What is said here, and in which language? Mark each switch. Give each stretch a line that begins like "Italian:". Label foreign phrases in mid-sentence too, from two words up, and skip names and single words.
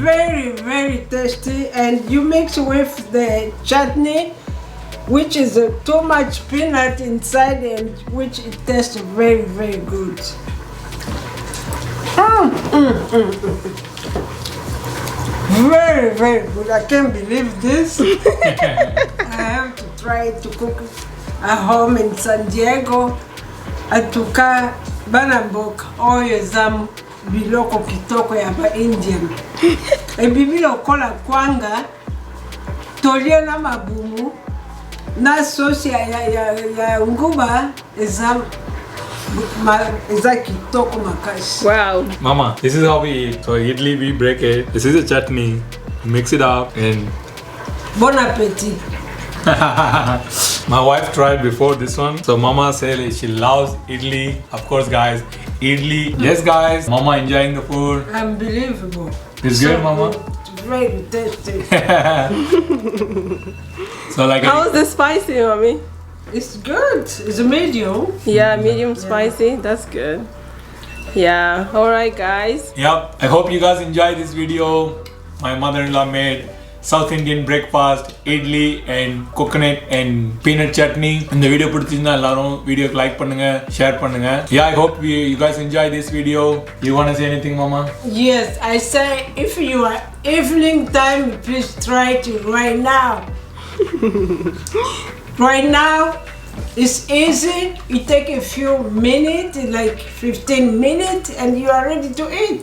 English: Very, very tasty, and you mix with the chutney, which is too much peanut inside, and which it tastes very, very good. Very, very good. I can't believe this. I have to try to cook at home in San Diego.
Lingala: Atuka banamboka oyo zamu biloko kitoko ya ba Indian. Ebibi lokola kwanga tolia na mabumu na sauce ya nguba eza kitoko makashi.
English: Wow. Mama, this is how we eat. So idli, we break it. This is a chutney. Mix it up, and
French: Bon appetit.
English: my wife tried before this one, so Mama said she loves idli. Of course, guys, idli. Yes, guys, Mama enjoying the food. Unbelievable. It's good, Mama. It's very tasty. So like, How's the spicy, mommy? It's good. It's a medium. Yeah, medium spicy. That's good. Yeah. All right, guys. yep. I hope you guys enjoyed this video. My mother-in-law made South Indian breakfast, idli and coconut and peanut chutney. In the video
Tamil: பிடிச்சிருந்தா எல்லாரும் வீடியோக்கு லைக் பண்ணுங்க, ஷேர் பண்ணுங்க.
English: Yeah, I hope you guys enjoy this video. You want to say anything, Mama? Yes, I say if you are evening time, please try it right now. Right now, it's easy. It take a few minutes, like 15 minutes, and you are ready to eat.